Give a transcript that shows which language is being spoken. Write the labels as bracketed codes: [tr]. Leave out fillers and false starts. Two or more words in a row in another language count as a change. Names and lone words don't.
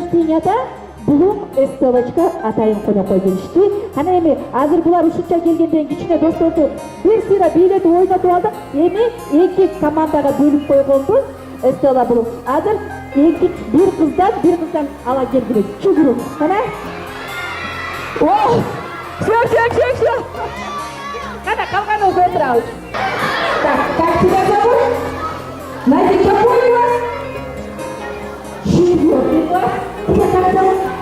[ky] дүйнөдө Bulum Estolochka атайын конокко келишти. Кана эми азыр булар ушунча келгенден кичине досторду бир сыйра бийлетип ойнотуп алдык. Эми эки командага бөлүп койгонбуз. Эстола Булум. Азыр эки бир кыздан ала келдик. Чүгүрүп. Кана. О! Все. Кана калганыбыз отурабыз. [ru] Так, как тебя зовут? Знаете, какой у вас? Четвёртый класс. Тебя как зовут?